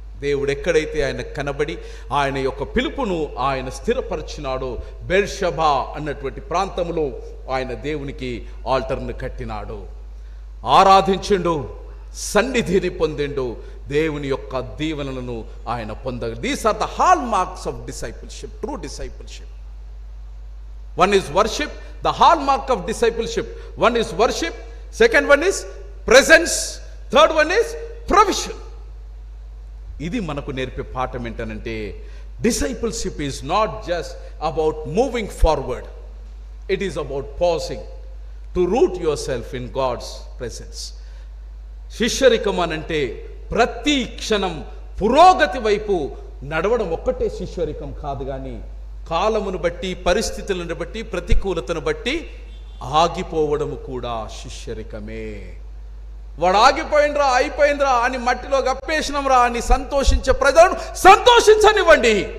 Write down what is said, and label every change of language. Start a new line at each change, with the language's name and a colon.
Telugu: దేవుడు ఎక్కడైతే ఆయన కనబడి ఆయన యొక్క పిలుపును ఆయన స్థిరపరిచినాడో, బెర్షబా అన్నటువంటి ప్రాంతంలో ఆయన దేవునికి ఆల్టర్ను కట్టినాడు, ఆరాధించిండు, సన్నిధిని పొందిండు, దేవుని యొక్క దీవెనలను ఆయన పొందగ.
English: These are the hallmarks of discipleship, true discipleship. One is worship, the hallmark of discipleship. One is worship, second one is presence, third one is provision.
Telugu: ఇది మనకు నేర్పే పాఠం ఏంటనంటే
English: discipleship is not just about moving forward. It is about pausing to root yourself in God's presence.
Telugu: శిష్యరికం అనంటే ప్రతి క్షణం పురోగతి వైపు నడవడం ఒక్కటే శిష్యరికం కాదు, కానీ కాలమును బట్టి, పరిస్థితులను బట్టి, ప్రతికూలతను బట్టి ఆగిపోవడము కూడా శిష్యరికమే. వాడు ఆగిపోయినరా, అయిపోయిందిరా అని మట్టిలో గప్పేసినంరా అని సంతోషించే ప్రజలను సంతోషించనివ్వండి.